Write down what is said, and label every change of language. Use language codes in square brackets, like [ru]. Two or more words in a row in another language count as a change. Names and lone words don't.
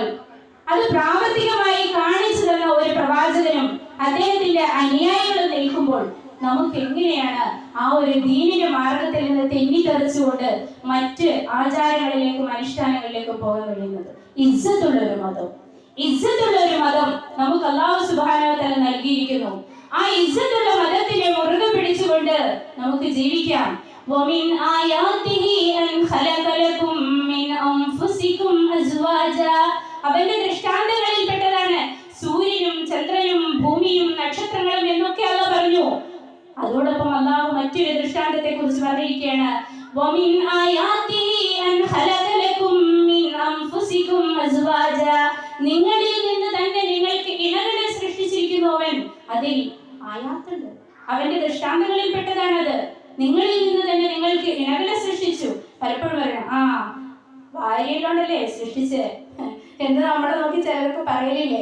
[ml] അത് പ്രാവർത്തികമായി കാണിച്ചു തന്ന ഒരു പ്രവാചകനും അദ്ദേഹത്തിന്റെ അനുയായികളും നിൽക്കുമ്പോൾ നമുക്ക് എങ്ങനെയാണ് ആ ഒരു ദീനിന്റെ മാർഗത്തിൽ നിന്ന് തെന്നിത്തെറിച്ചുകൊണ്ട് മറ്റ് ആചാരങ്ങളിലേക്കും അനുഷ്ഠാനങ്ങളിലേക്കും പോകാൻ കഴിയുന്നത്? ഇസ്സത്തുള്ള ഒരു മതം നമുക്ക് അല്ലാഹു [ar] سبحانه وتعالى [ml] നൽകിയിരിക്കുന്നു. ആ ഇസ്സത്തുള്ള മതത്തിനെ മുറുകെ പിടിച്ചുകൊണ്ട് നമുക്ക് ജീവിക്കാം. [ar] ومن آياته أن خلق لكم من أنفسكم أزواجا, [ml] അവന്റെ ദൃഷ്ടാന്തങ്ങളിൽ പെട്ടതാണ് സൂര്യനും ചന്ദ്രനും ഭൂമിയും നക്ഷത്രങ്ങളും എന്നൊക്കെ അല്ലാഹു പറഞ്ഞു. അതോടൊപ്പം അല്ലാഹു മറ്റൊരു ദൃഷ്ടാന്തത്തെ കുറിച്ച് പറഞ്ഞിരിക്കുകയാണ്. [ar] ومن آياته أن خلق لكم من أنفسكم أزواجا, [ml] നിങ്ങളിൽ നിന്ന് തന്നെ നിങ്ങൾക്ക് ഇണകളെ സൃഷ്ടിച്ചിരിക്കുന്നവൻ. അതിൽ ആയാത്തുണ്ട്, അവന്റെ ദൃഷ്ടാന്തങ്ങളിൽ പെട്ടതാണത്. നിങ്ങളിൽ നിന്ന് തന്നെ നിങ്ങൾക്ക് ഇണകളെ സൃഷ്ടിച്ചു. പലപ്പോഴും പറയണം, ഭാര്യയിലോണ്ടല്ലേ സൃഷ്ടിച്ച് എന്ന് നമ്മളെ നോക്കി ചിലർക്ക് പറയലില്ലേ?